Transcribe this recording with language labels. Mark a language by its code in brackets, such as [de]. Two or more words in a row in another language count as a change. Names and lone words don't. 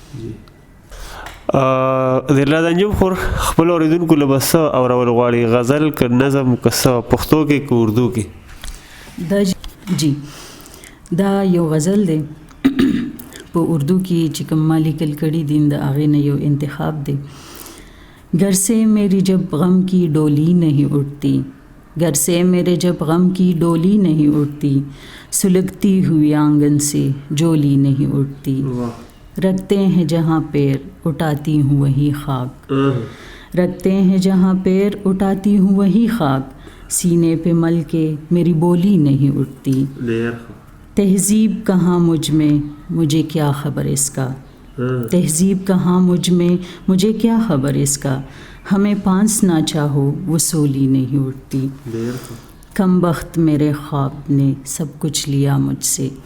[ps] دلراز انجم خور خپل اوریدونکو له به څه اورول غواړي؟ غزل که نظم که څه پښتو کې که اردو کې؟ دا جی دا یو غزل دی په اردو کې چې کوم ما لیکل کړي دي د هغې نه یو انتخاب دی. [ur] گر سے میری جب غم کی ڈولی نہیں اٹھتی، گر سے میرے جب غم کی ڈولی نہیں اٹھتی، سلگتی ہوئی آنگن سے جولی نہیں اٹھتی، رکھتے ہیں جہاں پیر اٹھاتی ہوں وہی خاک، رکھتے ہیں جہاں پیر اٹھاتی ہوں وہی خاک، سینے پہ مل کے میری بولی نہیں اٹھتی، تہذیب کہاں مجھ میں مجھے کیا خبر اس کا، تہذیب کہاں مجھ میں مجھے کیا خبر اس کا، ہمیں پانس نہ چاہو وہ سولی نہیں اٹھتی، کم بخت میرے خواب نے سب کچھ لیا مجھ سے،